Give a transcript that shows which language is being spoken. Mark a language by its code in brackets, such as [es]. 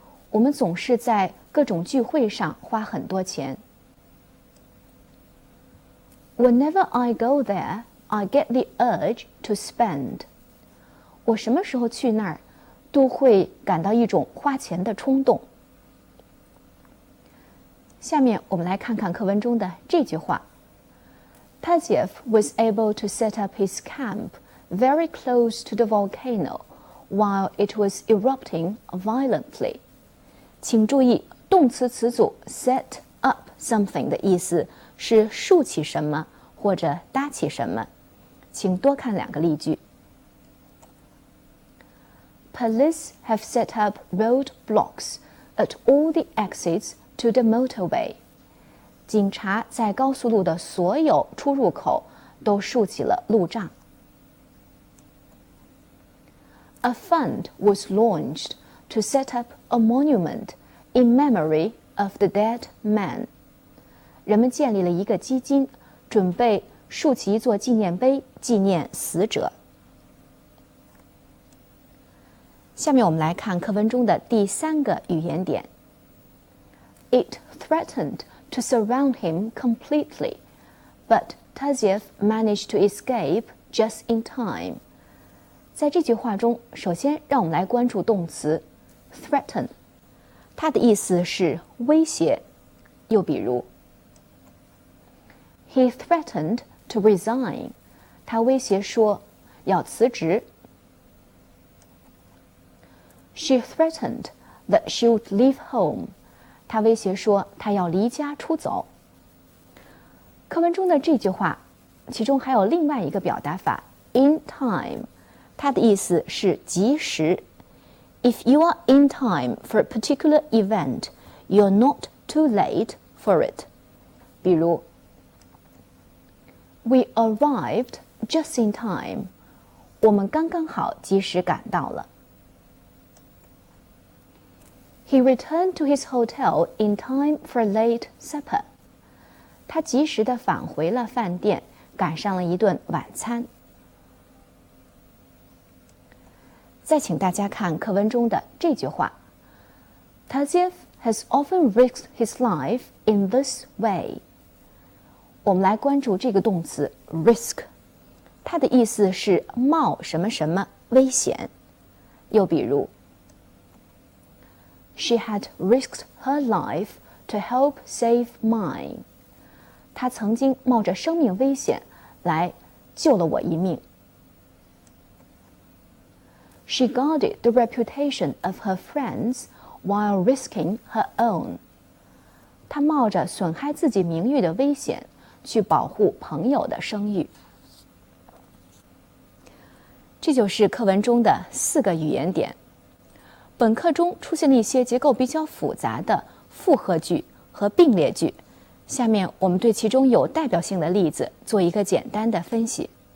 [zh] 我们总是在各种聚会上花很多钱。 [en] Whenever I go there, I get the urge to spend. [zh] 我什么时候去那儿，都会感到一种花钱的冲动。下面我们来看看课文中的这句话 [en] Taziev was able to set up his camp very close to the volcano while it was erupting violently. [zh] 请注意，动词词组 [en] set up something [zh] 的意思是竖起什么或者搭起什么。请多看两个例句。 [en] Police have set up roadblocks at all the exits to the motorway. [zh] 警察在高速路的所有出入口都竖起了路障。 [en] A fund was launched to set up a monument in memory of the dead man. [zh] 人们建立了一个基金，准备竖起一座纪念碑，纪念死者。下面我们来看课文中的第三个语言点。 [en] It threatened to surround him completely, but Taziev managed to escape just in time. [zh] 在这句话中，首先让我们来关注动词 threaten， 它的意思是威胁。又比如 [en] He threatened to resign. [zh] 他威胁说要辞职。 [en] She threatened that she would leave home. [zh] 她威胁说她要离家出走。课文中的这句话，其中还有另外一个表达法 in time， 它的意思是及时。 [en] If you are in time for a particular event, you're not too late for it. [zh] 比如 [en] We arrived just in time. [zh] 我们刚刚好及时赶到了。 [en] He returned to his hotel in time for a late supper. [zh] 他及时地返回了饭店，赶上了一顿晚餐。再请大家看课文中的这句话 [en] Taziev has often risked his life in this way. [zh] 我们来关注这个动词 risk， 它的意思是冒什么什么危险。又比如 [en] She had risked her life to help save mine. [zh] 她曾经冒着生命危险来救了我一命。 [en] She guarded the reputation of her friends while risking her own. [zh] 她冒着损害自己名誉的危险去保护朋友的声誉。这就是课文中的4个语言点。本课中出现了一些结构比较复杂的复合句和并列句，下面我们对其中有代表性的例子做一个简单的分析。